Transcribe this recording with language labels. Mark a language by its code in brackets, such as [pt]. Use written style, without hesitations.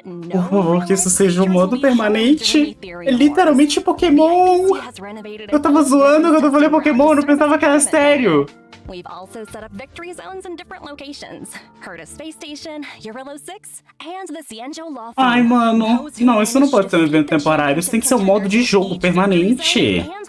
[pt] Por favor, que isso seja um modo permanente. É literalmente Pokémon. Eu tava zoando quando eu falei Pokémon, eu não pensava que era sério. [en] We've also set up victory zones in different locations. Herta Space Station, Eurillo 6, and the Cienjo Law. [pt] Ai, mano. Não, isso não pode ser um evento temporário. Isso tem que ser um modo de jogo permanente.